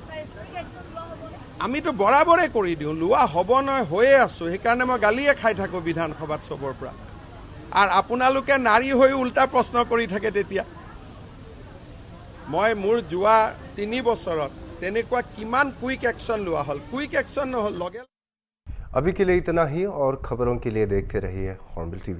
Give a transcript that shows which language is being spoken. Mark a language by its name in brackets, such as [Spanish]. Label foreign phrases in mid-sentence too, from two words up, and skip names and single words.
[Assamese] আমিতো বৰাবৰে কৰি দিওঁ, লোৱা হ'ব নহয় হৈয়ে আছোঁ। সেইকাৰণে মই গালিয়ে খাই থাকোঁ বিধানসভাত চবৰ পৰা। আৰু আপোনালোকে নাৰী হৈ উল্টা প্ৰশ্ন কৰি থাকে। তেতিয়া মই মোৰ যোৱা 3 বছৰত তেনেকুৱা কিমান [English] quick action [Assamese] লোৱা হ'ল [English] quick action [Assamese] নহ'ল লগে [Hindi] अभी के लिए इतना ही और खबरों के लिए देखते रहिए हॉर्नबिल टीवी।